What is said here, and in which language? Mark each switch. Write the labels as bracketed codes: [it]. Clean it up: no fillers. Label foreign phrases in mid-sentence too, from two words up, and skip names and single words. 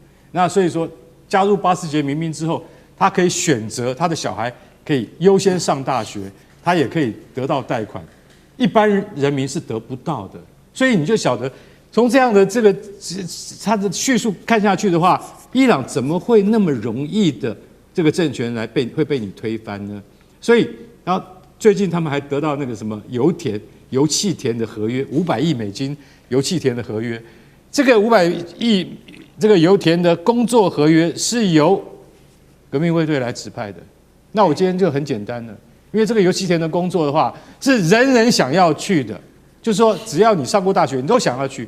[zh] 那所以说，加入巴斯捷民兵之後，他可以選擇他的小孩。” 可以優先上大學，他也可以得到貸款，一般人民是得不到的。所以你就曉得，從這樣的這個他的敘述看下去的話，伊朗怎麼會那麼容易的這個政權會被你推翻呢？所以，然後最近他們還得到那個什麼油氣田的合約，500億美金油氣田的合約，這個500億這個油田的工作合約是由革命衛隊來指派的。那我今天就很簡單了， 因為這個遊戲田的工作的話，是人人想要去的，就是說只要你上過大學，你都想要去。